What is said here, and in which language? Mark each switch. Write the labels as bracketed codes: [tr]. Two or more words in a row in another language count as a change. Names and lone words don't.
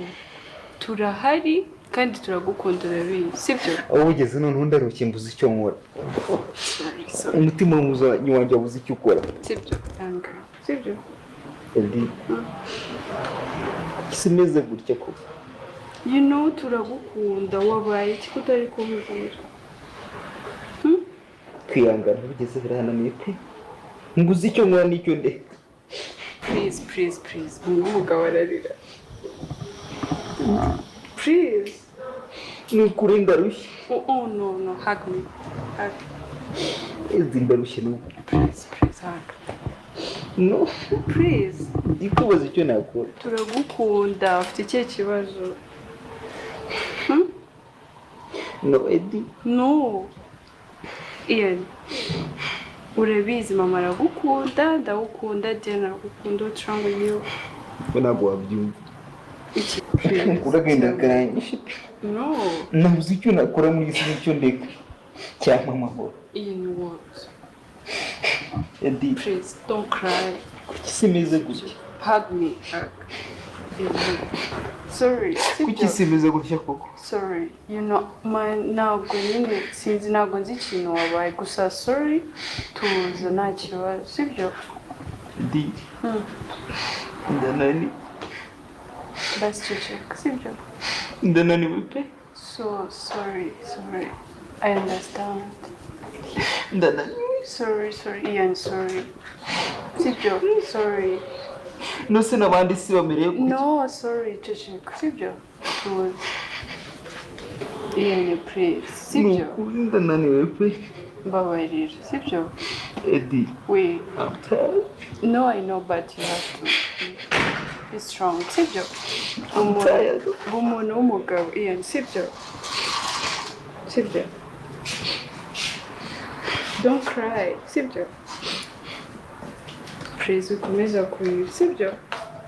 [rw] Turahari kandi turagukunda urabizi sibyo? Aho bigeze noneho ndarushye mbuze icyo nkora. Umutima wanjye wabuze icyo ukora. Sibyo? Tanga. Sibyo? Eddy. Isi imeze gutya ko. [en] You know [rw] turagukunda wabaye iki kutari kumbwira? Kwihangana bigeze birananiye pe. Nguze icyo nkora n'icyo ndeka. Please. Umugabo ararira. [en] Please. [rw] Nukuri ndarushye. [en] Oh no, hug me. Hug. [rw] Eddy ndarushye nuko. [en] Please, hug. No. Please. [rw] Ndikubaza icyo nakora. Turagukunda, ufite ikihe kibazo? [en] No, Eddy. [rw] No. Ian. Urabizi mama aragukunda, ndagukunda, Diana aragukunda, [en] what's wrong with you? [rw] Ntabwo wabyumva. Iki? Uragenda karanyishe. [en] No. [rw] Nabuze icyo nakora muri isi n'icyo ndeka. Cyangwa amahoro. [en] Ian, what? Eddy. Please, don't cry. [rw] Kuki isi imeze gutya? [en] Hug me. Hug. Sorry. [rw] Kuki isi imeze gutya koko? [en] Sorry. You know, [rw] ntabwo nyine sinzi ntabwo nzi ikintu wabaye gusa sorry tuza nta kibazo sibyo? Eddy. Ndananiwe. Basi ceceka sibyo? Ndananiwe pe. [en] So sorry. I understand. [rw] Ndananiwe. [en] Sorry, Ian, sorry. Sibyo? Sorry. [rw] No se n'abandi si bamereye gutya. [en] No, sorry, [rw] ceceka sibyo? Tuza. Ian, please. Sibyo? Ndananiwe pe. Mbabarira, sibyo? Eddy. [en] Wait. I'm tired. No, I know, but you have to be strong. [rw] Sibyo? [en] I'm tired. [rw] Umuntu w'umugabo, Ian, sibyo? Sibyo? [en] Don't cry, [rw] sibyo? Please, ukomeza kurira, sibyo?